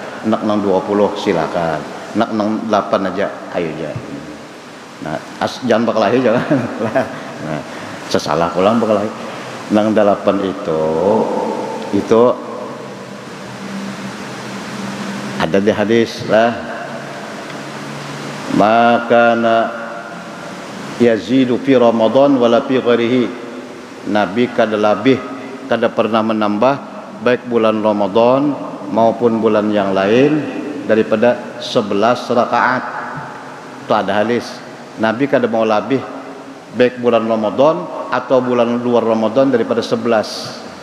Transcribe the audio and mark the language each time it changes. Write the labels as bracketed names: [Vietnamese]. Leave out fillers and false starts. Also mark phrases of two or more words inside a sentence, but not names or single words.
[Banjar] Nak nang 20 silakan, nak nang 8 aja ayo aja. Nah, jangan berkelahi jangan. Nah, sesalah pulang berkelahi. Nang 8 itu ada di hadis lah, [Arabic] ما كان يزيد في رمضان ولا في غيره. [Banjar] Nabi kada pernah menambah baik bulan Ramadan maupun bulan yang lain daripada 11 rakaat. Itu ada hadis. Nabi kada mau lebih baik bulan Ramadan atau bulan luar Ramadan daripada 11.